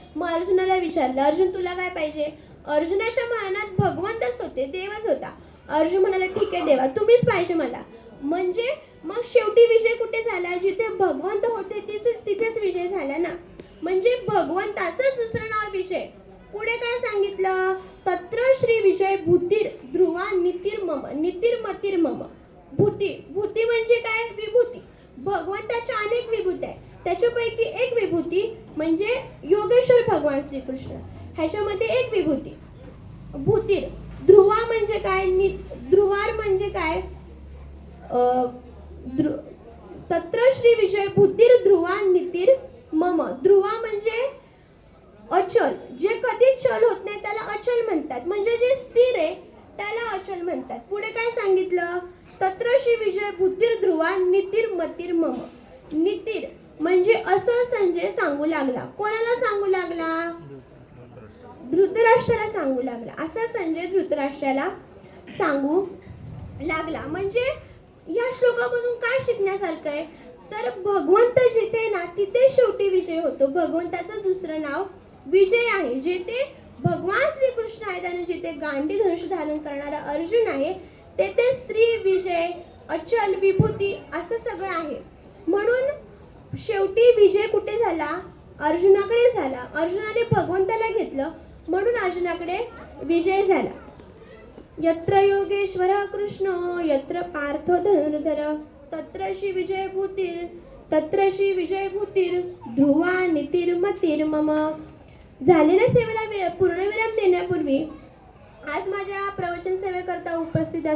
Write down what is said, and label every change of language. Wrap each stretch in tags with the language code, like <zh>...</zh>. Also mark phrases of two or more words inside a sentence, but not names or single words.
<mr>मग अर्जुनाला विचारलं, अर्जुन तुला काय पाहिजे? अर्जुनाच्या मनात भगवंतच होते, देवच होता. अर्जुन म्हणाला, ठीक आहे देवा, तुम्हीच पाहिजे मला. म्हणजे मग शेवटी विजय कुठे झाला? जिथे भगवंत होते तिथेच विजय झाला ना. म्हणजे भगवंताचं दुसरं नाव विजय. पुढे काय सांगितलं?</mr> <sa>तत्र श्री विजय भूतीर ध्रुवा नीतिर्मतीर मम.</sa> <mr>भूती म्हणजे काय? विभूती. भगवंताच्या अनेक विभूती आहेत, त्याच्यापैकी एक विभूती म्हणजे योगेश्वर भगवान श्रीकृष्ण. ह्याच्यामध्ये एक विभूती भूतीर. ध्रुवा म्हणजे काय? ध्रुवार म्हणजे काय?</mr> <sa>तत्र श्री विजय भूतीर ध्रुवा नीतीर मम.</sa> <mr>ध्रुवा म्हणजे अचल, जे कधी चल होत नाही त्याला अचल म्हणतात, म्हणजे जे स्थिर आहे त्याला अचल म्हणतात. पुढे काय सांगितलं?</mr> <sa>तत्र श्री विजय भूतीर ध्रुवा नीतीर मतीर मम.</sa> <mr>नीतीर म्हणजे असं संजय सांगू लागला. कोणाला सांगू लागला? धृतराष्ट्राला सांगू लागला. असा संजय धृतराष्ट्राला सांगू लागला. म्हणजे या श्लोकामधून काय शिकण्यासारखं आहे? तर भगवंत जिथे ना तिथे शेवटी विजय होतो. भगवंताचं दुसरं नाव विजय आहे. जिथे भगवान श्रीकृष्ण आहेत आणि जिथे गांडी धनुष्य धारण करणारा अर्जुन आहे तेथे श्री विजय अचल विभूती असं सगळं आहे. म्हणून शेवटी विजय कुठे झाला? अर्जुनाकडे झाला. अर्जुनाने भगवंताला घेतलं म्हणून अर्जुनाकडे विजय झाला.</mr> <sa>यत्र योगेश्वर कृष्ण यत्र पार्थ धनुर्धर तत्र श्री विजय भूतीर ध्रुवा नीतीर मतीर मम.</sa> <mr>झालेल्या सेवेला पूर्णविराम देण्यापूर्वी आज माझ्या प्रवचन सेवेकरता उपस्थित असलेल्या</mr>